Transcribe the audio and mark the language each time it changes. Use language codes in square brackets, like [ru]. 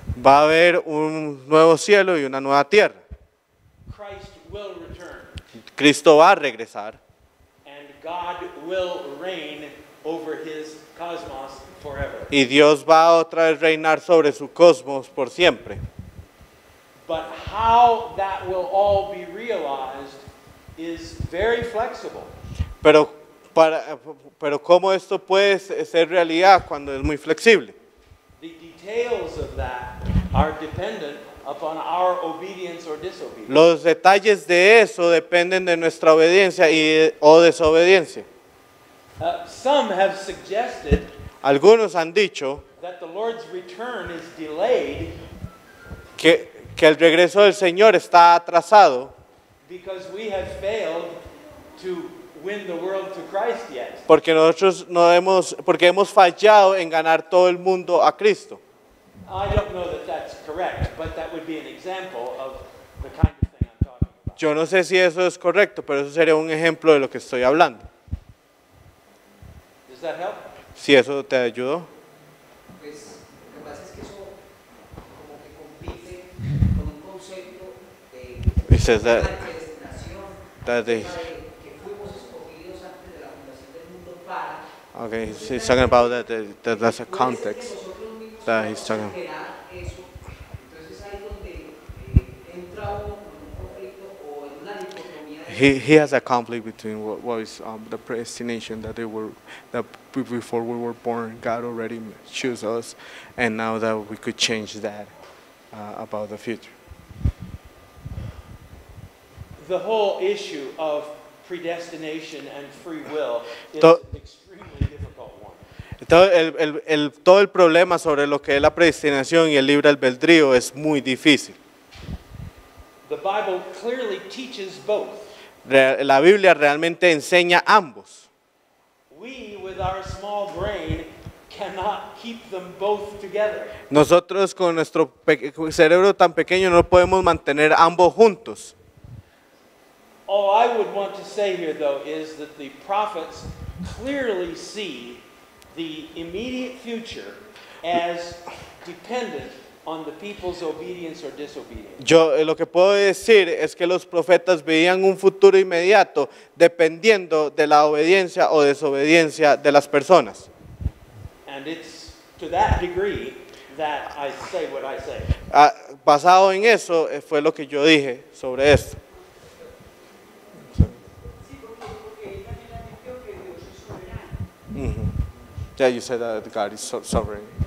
[es] Va a haber un nuevo cielo y una nueva tierra. [en] Christ will return, [es] Cristo va a regresar [en] and God will reign over his cosmos forever. [es] y Dios va a otra vez reinar sobre su cosmos por siempre. [en] But how that will all be realized is very flexible. [es] Pero cómo esto puede ser realidad cuando es muy flexible. [en] The details of that are dependent upon our obedience or disobedience. [es] Los detalles de eso dependen de nuestra obediencia o desobediencia. [en] Some have suggested [es] Algunos han dicho [en] that the Lord's return is delayed [es] que el regreso del Señor está atrasado [en] because we have failed to win the world to Christ yet. [es] Porque nosotros porque hemos fallado en ganar todo el mundo a Cristo. [en] I don't know that that's correct, but that would be an example of the kind of thing I'm talking about. [es] Yo no sé si eso es correcto, pero eso sería un ejemplo de lo que estoy hablando. [en] Does that help? [es] Si eso te ayudó. Pues lo que pasa es que eso como que compite con un concepto [en] It says [es] de [en] that, [es] predestinación, [en] that they, [es] que fuimos escogidos antes de la fundación del mundo para. [en] okay, he's talking about that that's a context that he's talking. [es] Eso. Entonces ahí donde entra uno con un conflicto o en una dicotomía de [en] He has a conflict between what is the predestination that before we were born, God already chose us, and now that we could change that about the future. The whole issue of predestination and free will is To- an extremely difficult one. [es] Todo el problema sobre lo que es la predestinación y el libre albedrío es muy difícil. [en] The Bible clearly teaches both. [es] La Biblia realmente enseña ambos. [en] We, with our small brain, cannot keep them both together. [es] Nosotros con nuestro cerebro tan pequeño no podemos mantener ambos juntos. [en] All I would want to say here, though, is that the prophets clearly see the immediate future as dependent on the people's obedience or disobedience. [es] Yo lo que puedo decir es que los profetas veían un futuro inmediato dependiendo de la obediencia o desobediencia de las personas. [en] And it's to that degree that I say what I say. [es] Basado en eso fue lo que yo dije sobre esto. Sí, porque él también admitió que Dios es soberano. Mhm. [en] Yeah, you said that God is sovereign.